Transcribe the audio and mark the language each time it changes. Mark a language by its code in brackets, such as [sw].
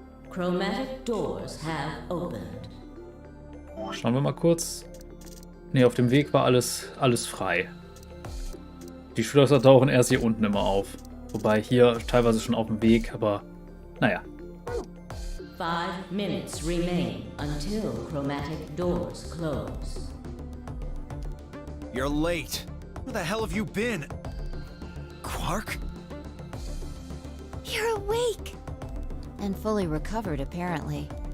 [en] Chromatic doors have opened. [de] Schauen wir mal kurz. Ne, auf dem Weg war alles frei. Die Schlösser tauchen erst hier unten immer auf. Wobei hier teilweise schon auf dem Weg, aber naja. [en] 5 minutes remain until chromatic doors close. You're late. Where the hell have you been? Quark? You're awake. And fully recovered, apparently.